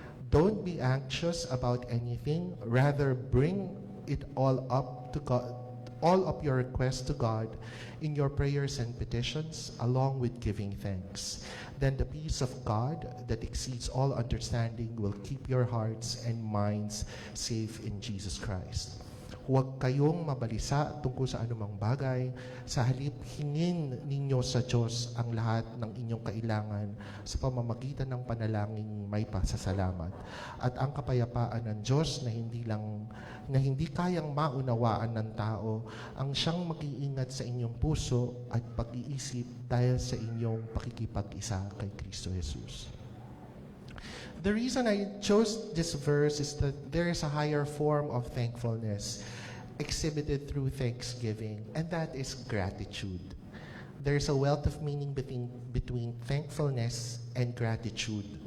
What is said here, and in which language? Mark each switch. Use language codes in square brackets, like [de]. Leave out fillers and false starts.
[en] Don't be anxious about anything, rather bring it all up to God, all of your requests to God in your prayers and petitions, along with giving thanks. Then the peace of God that exceeds all understanding will keep your hearts and minds safe in Jesus Christ. [tl] Huwag kayong mabalisa tungkol sa anumang bagay. Sa halip, hingin ninyo sa Diyos ang lahat ng inyong kailangan sa pamamagitan ng panalangin may pasasalamat. At ang kapayapaan ng Diyos na hindi kayang maunawaan ng tao, ang siyang mag-iingat sa inyong puso at pag-iisip dahil sa inyong pakikipag-isa kay Kristo Jesus. [en] The reason I chose this verse is that there is a higher form of thankfulness exhibited through thanksgiving, and that is gratitude. There's a wealth of meaning between thankfulness and gratitude.